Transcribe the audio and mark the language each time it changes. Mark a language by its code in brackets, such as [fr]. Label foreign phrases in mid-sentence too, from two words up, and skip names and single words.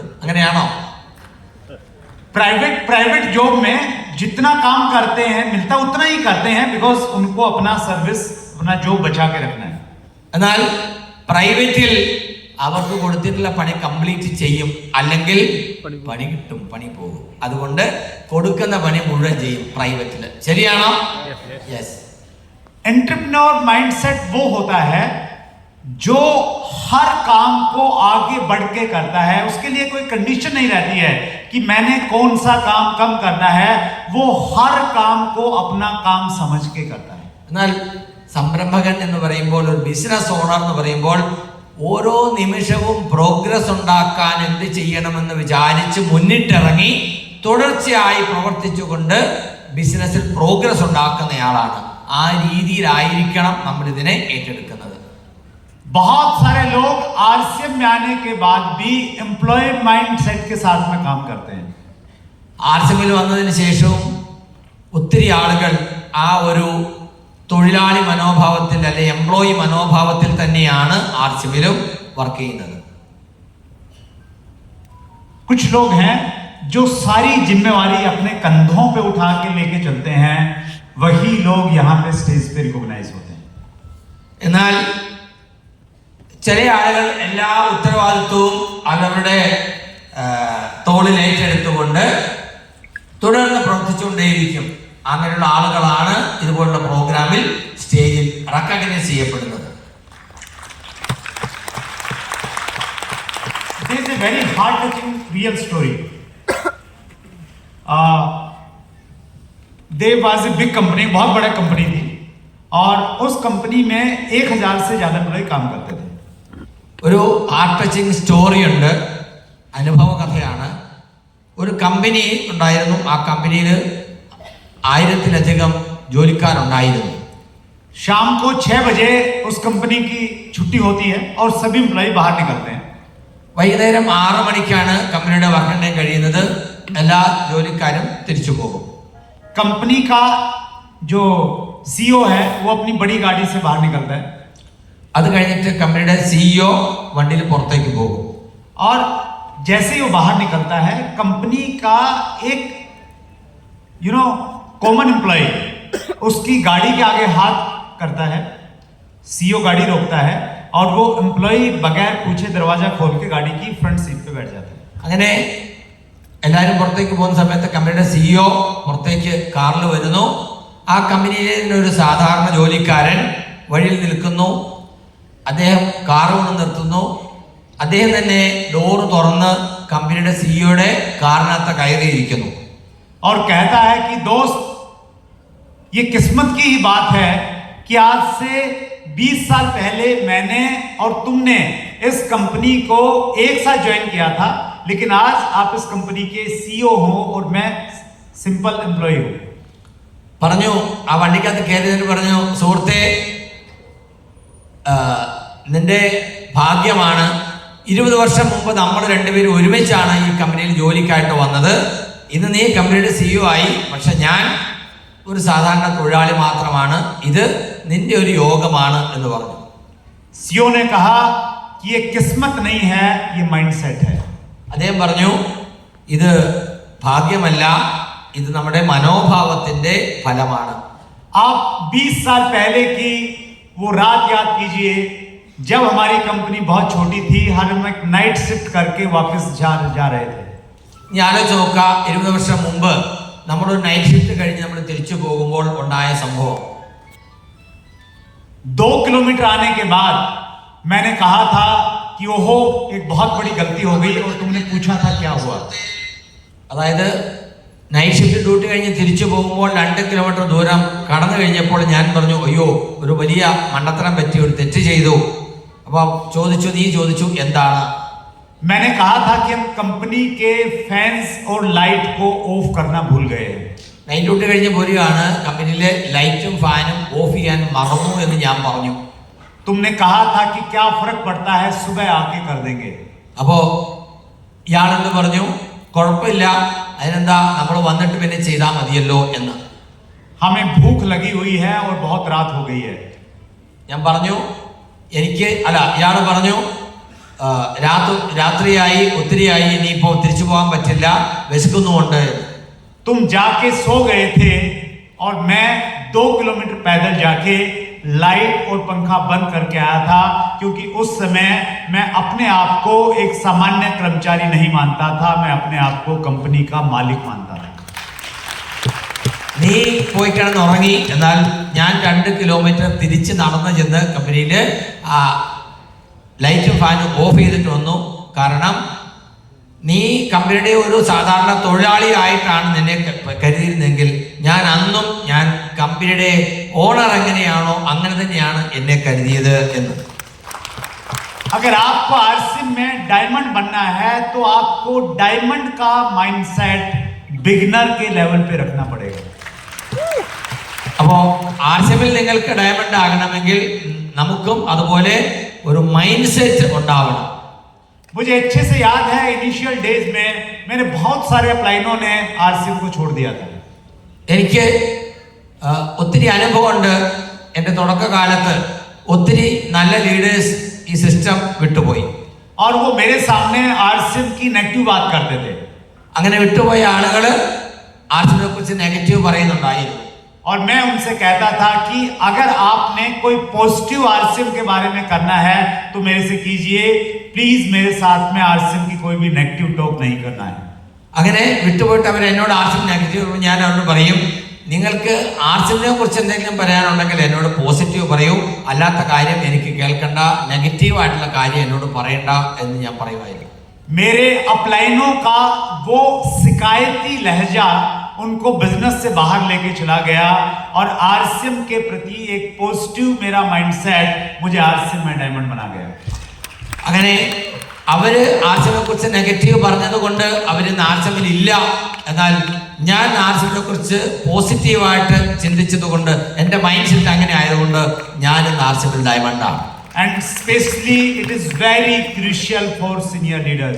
[ml] അങ്ങനെയാണോ? [en] private job [hi] में जितना काम करते हैं मिलता उतना ही करते हैं बिकॉज उनको अपना सर्विस अपना जॉब बचा के रखना है. [ml] എന്നാൽ പ്രൈവറ്റിൽ അവർക്ക് കൊടുത്തിട്ടുള്ള പണി കംപ്ലീറ്റ് ചെയ്യും, അല്ലെങ്കിൽ പണി കിട്ടും, പണി പോകും. അതുകൊണ്ട് കൊടുക്കുന്ന പണി മുഴുവൻ ചെയ്യും പ്രൈവറ്റിൽ. ശരിയാണോ? യെസ്. [en] entrepreneur mindset [hi] वो होता है जो हर काम को आगे बढ़ के करता है. उसके लिए कोई कंडीशन नहीं रहती है कि मैंने कौन सा काम कम करना है. वो हर काम को अपना काम समझ के करता है. [ml] എന്നാൽ സംരംഭകൻ എന്ന് പറയുമ്പോൾ, ഒരു ബിസിനസ് ഓണർ എന്ന് പറയുമ്പോൾ, ഓരോ നിമിഷവും പ്രോഗ്രസ് ഉണ്ടാക്കാൻ എന്ത് ചെയ്യണമെന്ന് വിചാരിച്ച് മുന്നിട്ടിറങ്ങി തുടർച്ചയായി പ്രവർത്തിച്ചുകൊണ്ട് ബിസിനസ്സിൽ പ്രോഗ്രസ് ഉണ്ടാക്കുന്നയാളാണ്. ആ രീതിയിലായിരിക്കണം നമ്മൾ ഇതിനെ ഏറ്റെടുക്കുന്നത്. [hi] बहुत सारे लोग आरसीएम में आने के बाद भी [en] employee mindset [hi] के साथ में काम करते हैं. [ml] ആർസിഎമ്മിൽ വന്നതിന് ശേഷവും ഒത്തിരി ആളുകൾ ആ ഒരു തൊഴിലാളി മനോഭാവത്തിൽ, അല്ലെ എംപ്ലോയി മനോഭാവത്തിൽ തന്നെയാണ് ആർസിഎമ്മിലും വർക്ക് ചെയ്യുന്നത്. [hi] कुछ लोग हैं जो सारी जिम्मेवारी अपने कंधों पे उठा के लेके चलते हैं, वही लोग यहाँ पे स्टेज पे रिकॉग्नाइज होते हैं. [ml] എന്നാൽ ചില ആളുകൾ എല്ലാ ഉത്തരവാദിത്വവും അവരുടെ തോളിൽ ഏറ്റെടുത്തുകൊണ്ട് തുടർന്ന് പ്രവർത്തിച്ചുകൊണ്ടേയിരിക്കും. അങ്ങനെയുള്ള ആളുകളാണ് ഇതുപോലുള്ള പ്രോഗ്രാമിൽ സ്റ്റേജിൽ റെക്കഗ്നൈസ് ചെയ്യപ്പെടുന്നത്. [en] There is a very heart-touching real story. There was a big company, [hi] बहुत बड़ा कंपनी थी, और उस कंपनी में 1000 से ज्यादा एम्प्लॉय काम करते थे. [ml] ഒരു [en] heart touching story [ml] ഉണ്ട്, അനുഭവ കഥയാണ്. ഒരു കമ്പനി ഉണ്ടായിരുന്നു. ആ കമ്പനിയിൽ 1000-ലധികം ജോലിക്കാരുണ്ടായിരുന്നു. [hi] शाम को 6 बजे उस कंपनी की छुट्टी होती है और सभी एम्प्लॉय बाहर निकलते हैं. [ml] വൈകുന്നേരം 6 മണിക്കാണ് കമ്പനിയുടെ [en] working day [ml] കഴിയുന്നത്. എല്ലാ ജോലിക്കാരും തിരിച്ചു പോകും. [hi] कंपनी का जो सीईओ है वो अपनी बड़ी गाड़ी से बाहर निकलता है. [ml] അത് കഴിഞ്ഞിട്ട് കമ്പനിയുടെ CEO വണ്ടിയിൽ പുറത്തേക്ക് പോകും. [hi] और जैसे ही वो बाहर निकलता है, कंपनी का एक [en] common employee [hi] उसकी गाड़ी के आगे हाथ करता है. सीईओ गाड़ी रोकता है और वो एम्प्लॉय बगैर पूछे दरवाजा खोल के गाड़ी की [en] front seat [hi] पे बैठ जाता है. [ml] അങ്ങനെ എല്ലാവരും പുറത്തേക്ക് പോകുന്ന സമയത്ത് കമ്പനിയുടെ CEO പുറത്തേക്ക് കാറിൽ വരുന്നു. ആ കമ്പനിയിലെ ഒരു സാധാരണ ജോലിക്കാരൻ വഴിയിൽ നിൽക്കുന്നു. അദ്ദേഹം കാർ കൊണ്ട് നിർത്തുന്നു. അദ്ദേഹം തന്നെ ഡോറ് തുറന്ന് കമ്പനിയുടെ സിഇഒയുടെ കാറിനകത്ത് കയറിയിരിക്കുന്നു. [hi] और कहता है कि दोस्त, ये किस्मत की ही बात है कि आज से 20 साल पहले मैंने और तुमने इस कंपनी को एक साथ ज्वाइन किया था, लेकिन आज आप इस कंपनी के सीईओ हो और मैं [en] simple employee [hi] हूं. [ml] പറഞ്ഞു, ആ വണ്ടിക്കകത്ത് കയറിയതിന് പറഞ്ഞു, സുഹൃത്തെ, നിന്റെ ഭാഗ്യമാണ്. 20 വർഷം മുമ്പ് നമ്മൾ രണ്ടുപേരും ഒരുമിച്ചാണ് ഈ കമ്പനിയിൽ ജോലിക്കായിട്ട് വന്നത്. ഇന്ന് നീ കമ്പനിയുടെ CEO ആയി, പക്ഷെ ഞാൻ ഒരു സാധാരണ തൊഴിലാളി മാത്രമാണ്. ഇത് നിന്റെ ഒരു യോഗമാണ് എന്ന് പറഞ്ഞു. [hi] सीईओ ने कहा कि ये किस्मत नहीं है, ये माइंडसेट है. [ml] അദ്ദേഹം പറഞ്ഞു, ഇത് ഭാഗ്യമല്ല, ഇത് നമ്മുടെ മനോഭാവത്തിന്റെ ഫലമാണ്. [hi] आप 20 साल पहले की वो रात याद कीजिए जब हमारी कंपनी बहुत छोटी थी, हम एक [en] night shift [hi] करके वापस जा रहे थे। [ml] ഇനി ആലോചിച്ച് നോക്കാം, 20 വർഷം മുമ്പ് നമ്മളൊരു [en] night shift [ml] കഴിഞ്ഞ് നമ്മൾ തിരിച്ചു പോകുമ്പോൾ ഉണ്ടായ സംഭവം. [hi] 2 किलोमीटर आने के बाद मैंने कहा था कि ओहो एक बहुत बड़ी गलती हो गई, और तुमने पूछा था क्या हुआ। [ml] അതായത് [en] night shift duty [ml] കഴിഞ്ഞ് തിരിച്ചു പോകുമ്പോൾ 2 കിലോമീറ്റർ ദൂരം കടന്നു കഴിഞ്ഞപ്പോൾ ഞാൻ പറഞ്ഞു, അയ്യോ ഒരു വലിയ മണ്ടത്തരം പറ്റി, ഒരു തെറ്റ് ചെയ്തു. അപ്പൊ നീ ചോദിച്ചു എന്താണ്? [hi] मैंने कहा था कि हम कंपनी के फैंस और लाइट को ऑफ करना भूल गए हैं। [en] night duty [ml] കഴിഞ്ഞ് പോരുകയാണ്, കമ്പനിയിലെ ലൈറ്റും ഫാനും ഓഫ് ചെയ്യാൻ മറന്നു എന്ന് ഞാൻ പറഞ്ഞു. [hi] तुमने कहा था कि क्या फर्क पड़ता है, सुबह आके कर देंगे। [ml] അപ്പോ ഇയാളെന്ന് പറഞ്ഞു, കുഴപ്പമില്ല, അതിനെന്താ, നമ്മൾ വന്നിട്ട് പിന്നെ ചെയ്താൽ മതിയല്ലോ എന്ന്. [hi] हमें भूख लगी हुई है और बहुत रात हो गई है। [ml] ഞാൻ പറഞ്ഞു, ഇയാൾ പറഞ്ഞു, രാത്രിയായി, ഒത്തിരിയായി, ഇനിയിപ്പോ തിരിച്ചു പോകാൻ പറ്റില്ല, വിശക്കുന്നുമുണ്ട്. [hi] तुम जाके सो गए थे और मैं 2 किलोमीटर पैदल जाके लाइट और पंखा बंद करके आया था, क्योंकि उस समय मैं अपने आप को एक सामान्य कर्मचारी नहीं मानता था, मैं अपने आप को कंपनी का मालिक मानता था। [ml] നീ പോയി കിടന്ന് ഉറങ്ങി, എന്നാൽ ഞാൻ 2 കിലോമീറ്റർ തിരിച്ച് നടന്നു ചെന്ന് കമ്പനിയില് ലൈറ്റും ഫാനും ഓഫ് ചെയ്തിട്ട് വന്നു. കാരണം നീ കമ്പനിയുടെ ഒരു സാധാരണ തൊഴിലാളി ആയിട്ടാണ് നിന്നെ കരുതിയിരുന്നെങ്കിൽ ഞാൻ കമ്പനിയുടെ ഓണർ എങ്ങനെയാണോ അങ്ങനെ തന്നെയാണ് എന്നെ കരുതിയത് എന്ന്. [hi] अगर आपको आरसीएम में डायमंड बनना है तो आपको डायमंड का [en] mindset beginner [hi] के लेवल पे रखना पड़ेगा। [ml] അപ്പോ ആർസിഎമ്മിൽ നിങ്ങൾക്ക് ഡയമണ്ട് ആകണമെങ്കിൽ നമുക്കും അതുപോലെ ഒരു [en] mind set [ml] ഉണ്ടാവണം. [hi] मुझे अच्छे से याद है [en] initial days [hi] में मेरे बहुत सारे अपलाइनों ने आरसीएम को छोड़ दिया था। [ml] എനിക്ക് ഒത്തിരി അനുഭവമുണ്ട്. എൻ്റെ തുടക്കകാലത്ത് ഒത്തിരി നല്ല ലീഡേഴ്സ് ഈ സിസ്റ്റം വിട്ടുപോയി. [hi] और वो मेरे सामने आरसीएम की नेगेटिव बात करते थे। [ml] അങ്ങനെ വിട്ടുപോയ ആളുകൾ ആർസിഎമ്മിനെ കുറിച്ച് നെഗറ്റീവ് പറയുന്നുണ്ടായിരുന്നു. [hi] और मैं उनसे कहता था कि अगर आपने कोई पॉजिटिव आरसीएम के बारे में करना है तो मेरे से कीजिए, प्लीज मेरे साथ में आरसीएम की कोई भी [en] negative talk [hi] नहीं करना है। [ml] അങ്ങനെ വിട്ടുപോയിട്ട് അവർ എന്നോട് ആർസിഎം നെഗറ്റീവ്, ഞാൻ അവരോട് പറയും, നിങ്ങൾക്ക് ആർസിഎമ്മിനെ കുറിച്ച് എന്തെങ്കിലും പറയാനുണ്ടെങ്കിൽ എന്നോട് പോസിറ്റീവ് പറയൂ, അല്ലാത്ത കാര്യം എനിക്ക് കേൾക്കണ്ട, നെഗറ്റീവ് ആയിട്ടുള്ള കാര്യം എന്നോട് പറയണ്ട എന്ന് ഞാൻ പറയുമായിരുന്നു. [hi] मेरे अपलाइनों का वो शिकायती लहजा उनको बिजनेस से बाहर लेके चला गया, और आरसीएम के प्रति एक पॉजिटिव मेरा माइंडसेट मुझे आरसीएम में डायमंड बना गया। [ml] അങ്ങനെ അവര് ആർസിഎമ്മിനെ കുറിച്ച് നെഗറ്റീവ് പറഞ്ഞത് കൊണ്ട് അവരിന്ന് ആർസിഎമ്മിൽ ഇല്ല. എന്നാൽ ഞാൻ ആർസിഎമ്മിനെ കുറിച്ച് പോസിറ്റീവായിട്ട് ചിന്തിച്ചത് കൊണ്ട്, എൻ്റെ [en] mind set [ml] അങ്ങനെ ആയതുകൊണ്ട് ഞാൻ ഇന്ന് ആർസിഎമ്മിൽ ഡയമണ്ടാണ്. [en] And especially it is very crucial for senior leaders.